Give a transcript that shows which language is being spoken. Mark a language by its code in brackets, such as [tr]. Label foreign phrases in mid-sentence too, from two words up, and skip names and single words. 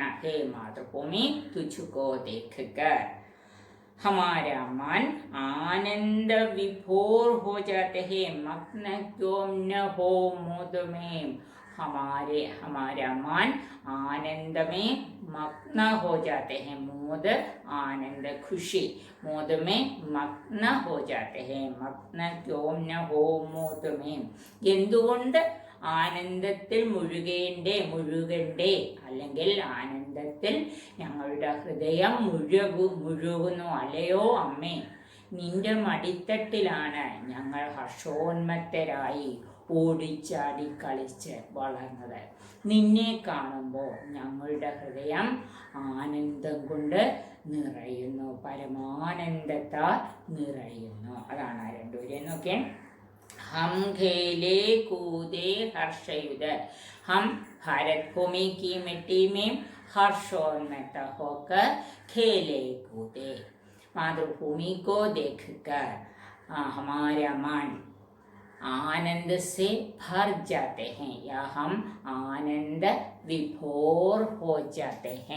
[hi] हे मातृभूमि तुझको देखकर हमारा मन आनंद विभोर हो जाते हैं, मग्न क्यों न हो मोद में. हमारा मन आनंद में मग्न हो जाते हैं. मोद आनंद खुशी, मोद में मग्न हो जाते हैं. मग्न क्यों न हो मोद में. [ml] എന്തുകൊണ്ട് ആനന്ദത്തിൽ മുഴുകണ്ടേ അല്ലെങ്കിൽ ആനന്ദത്തിൽ ഞങ്ങളുടെ ഹൃദയം മുഴുകുന്നു. അല്ലയോ അമ്മേ, നിന്റെ മടിത്തട്ടിലാണ് ഞങ്ങൾ ഹർഷോന്മത്തരായി ഓടിച്ചാടി കളിച്ച് വളർന്നത്. നിന്നെ കാണുമ്പോൾ ഞങ്ങളുടെ ഹൃദയം ആനന്ദം കൊണ്ട് നിറയുന്നു, പരമാനന്ദത്താൽ നിറയുന്നു. അതാണ് ആ രണ്ടുപേരെയും നോക്കിയേ. [hi] हम खेले कूदे हर्षयुत, हम भारत भूमि की मिट्टी में हर्षोन्नत होकर खेले कूदे. मातृभूमि को देखकर हमारा मन आनंद से भर जाते हैं या हम आनंद विभोर हो जाते हैं.